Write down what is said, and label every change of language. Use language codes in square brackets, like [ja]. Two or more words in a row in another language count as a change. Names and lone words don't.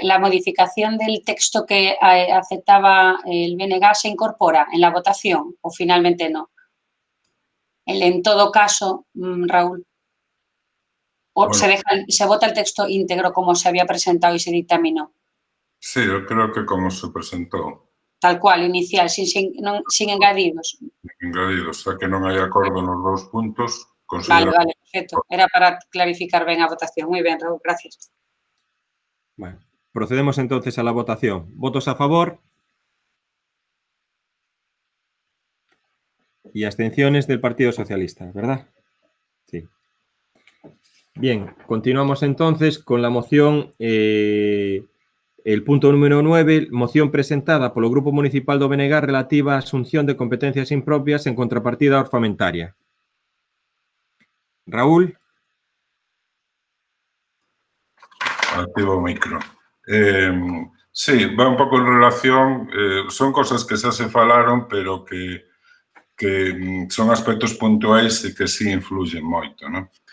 [es] ¿La modificación del texto que aceptaba el BNG se incorpora en la votación o finalmente no? En todo caso, Raúl, ¿o bueno, se vota el texto íntegro como se había presentado y se dictaminó? Sí, yo creo que como se presentó. Tal cual, inicial, [gl] sin engadidos. Engadidos, xa que non hai acordo nos dous puntos. Vale, perfecto. Era para clarificar ben a votación. Moi ben, Raúl, gracias. [es] Bueno, procedemos entonces a la votación. ¿Votos a favor? Y abstenciones del Partido Socialista, ¿verdad? Sí. Bien, continuamos entonces con la moción, el punto número 9, [gl] moción presentada polo Grupo Municipal do BNG relativa á asunción de competencias impropias en contrapartida orzamentaria. Raúl. Activo o micro. Sí, va un pouco en relación, son cosas que xa se falaron, pero que son aspectos puntuais e que sí influyen moito, non?